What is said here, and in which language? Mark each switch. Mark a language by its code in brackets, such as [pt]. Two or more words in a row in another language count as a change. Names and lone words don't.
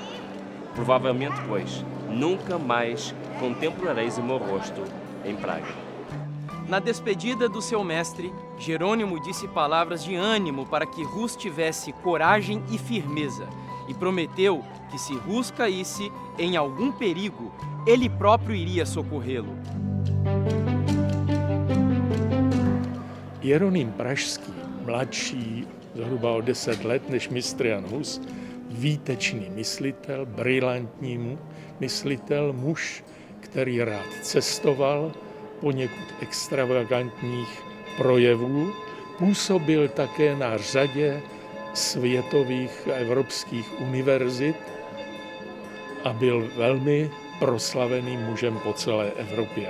[pt] Provavelmente, pois, nunca mais contemplareis o meu rosto em Praga. Na despedida do seu mestre, Jerônimo disse palavras de ânimo para que Rus tivesse coragem e firmeza, e prometeu que se Rus caísse em algum perigo, ele próprio iria socorrê-lo. [cs] Jeroným Pražský, mladší zhruba o 10 let než mistr Jan Hus, výtečný myslitel, brilantní myslitel, muž, který rád cestoval, poněkud extravagantních projevů, působil také na řadě světových a evropských univerzit a byl velmi proslaveným mužem po celé Evropě.